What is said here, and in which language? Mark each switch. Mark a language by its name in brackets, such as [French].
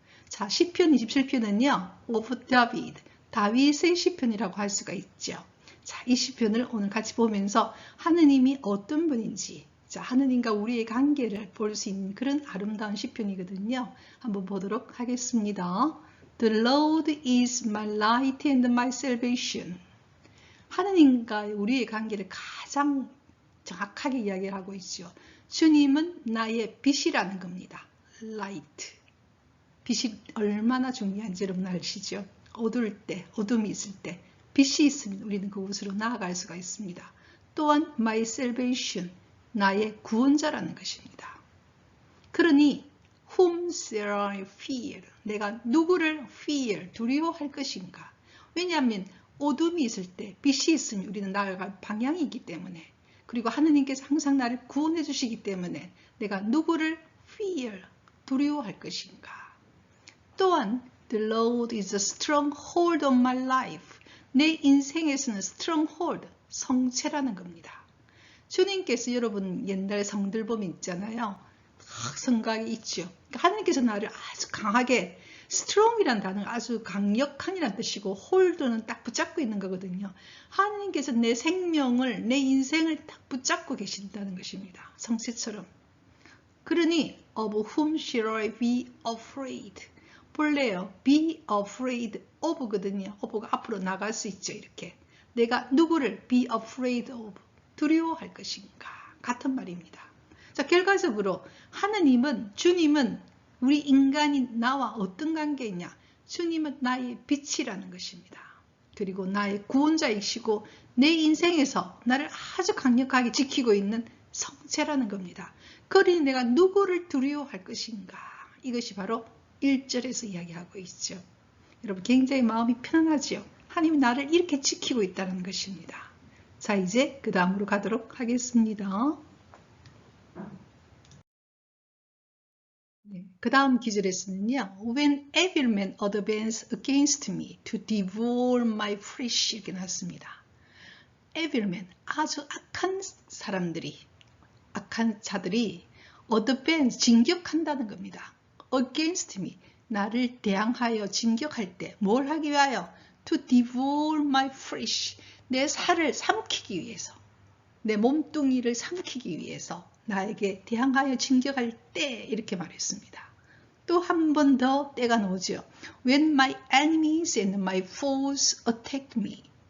[Korean] 자, 시편 27편은요, [English] of David, [Korean] 다윗의 시편이라고 할 수가 있죠. 자, 이 시편을 오늘 같이 보면서 하느님이 어떤 분인지, 자, 하느님과 우리의 관계를 볼 수 있는 그런 아름다운 시편이거든요. 한번 보도록 하겠습니다. [English] The Lord is my light and my salvation. [Korean] 하느님과 우리의 관계를 가장 정확하게 이야기를 하고 있죠. 주님은 나의 빛이라는 겁니다. [English] Light. [Korean] 빛이 얼마나 중요한지 여러분 아시죠? 어두울 때, 어둠이 있을 때 빛이 있으면 우리는 그곳으로 나아갈 수가 있습니다. 또한 [English] my salvation, [Korean] 나의 구원자라는 것입니다. [English] 그러니 whom shall I fear? [Korean] 내가 누구를 fear, 두려워할 것인가? 왜냐하면 어둠이 있을 때 빛이 있으면 우리는 나아갈 방향이 있기 때문에, 그리고 하느님께서 항상 나를 구원해 주시기 때문에 내가 누구를 fear, 두려워할 것인가? [English] 또한 The Lord is a stronghold of my life. [Korean] 내 인생에서는 stronghold, 성체라는 겁니다. 주님께서 여러분 옛날 성들 보면 있잖아요. 성곽이 있죠. 하나님께서 나를 아주 강하게, strong이라는 단어는 아주 강력한이라는 뜻이고 hold는 딱 붙잡고 있는 거거든요. 하나님께서 내 생명을, 내 인생을 딱 붙잡고 계신다는 것입니다. 성체처럼. [English] 그러니 of whom shall I be afraid? [Korean] 볼래요. [English] be afraid of거든요. [Korean] of가 앞으로 나갈 수 있죠. 이렇게. 내가 누구를 [English] be afraid of, [Korean] 두려워할 것인가. 같은 말입니다. 자, 결과적으로 하느님은, 주님은 우리 인간이 나와 어떤 관계이냐. 주님은 나의 빛이라는 것입니다. 그리고 나의 구원자이시고 내 인생에서 나를 아주 강력하게 지키고 있는 성체라는 겁니다. 그러니 내가 누구를 두려워할 것인가. 이것이 바로 1절에서 이야기하고 있죠. 여러분 굉장히 마음이 편안하죠. 하나님이 나를 이렇게 지키고 있다는 것입니다. 자, 이제 그 다음으로 가도록 하겠습니다. 네, 그 다음 기절에서는요. [English] When evil men advance against me to devour my flesh [Korean] 이렇게 나왔습니다. evil men, 아주 악한 사람들이, 악한 자들이 advance, 진격한다는 겁니다. [English] against me, [Korean] 나를 대항하여 진격할 때 뭘 하기 위하여? [English] to devour my flesh, [Korean] 내 살을 삼키기 위해서, 내 몸뚱이를 삼키기 위해서 나에게 대항하여 진격할 때 이렇게 말했습니다. 또 한 번 더 때가 나오죠. [English] When my enemies and my foes attacked me.